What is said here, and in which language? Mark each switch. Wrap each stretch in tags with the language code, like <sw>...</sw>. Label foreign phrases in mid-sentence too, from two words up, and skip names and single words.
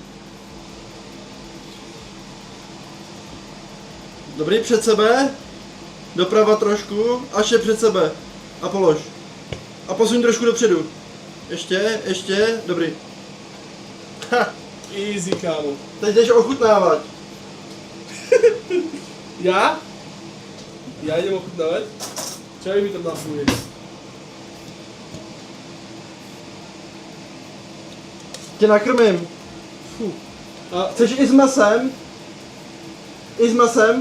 <cs>Dobrý, před sebe. Doprava trošku. Až je před sebe. A polož. A posuň trošku dopředu. Ještě. Dobrý. Ha. Easy, kámo. Teď jdeš ochutnávat.</cs> <sk>Ja? Ja idem ochutnávať? Čo mi tam napuje?</sk> <cs>Tě nakrmím. Fú. A Chceš i s masem? I s masem?</cs>